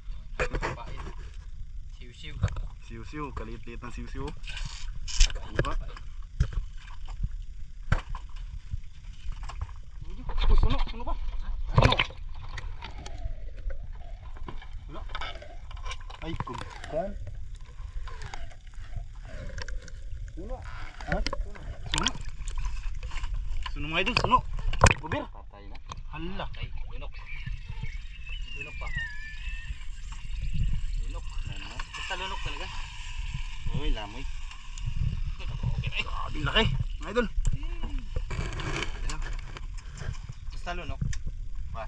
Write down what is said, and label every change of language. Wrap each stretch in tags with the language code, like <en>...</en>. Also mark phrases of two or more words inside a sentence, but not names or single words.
<tl>Siw-siw. Siw-siw, kalit-lit ng siw-siw. Diba? Suno ba? Suno. Wala. Ay, kumpon. Suno. Ha? Suno. Suno mga idol, suno. Bubir. Patay na. Hala. Ay, lunok. Lunok pa. Lunok. Basta lunok talaga. Uy, lamoy. Okay na eh. Grabe laki, mga idol. Basta lunok. Ba?</tl>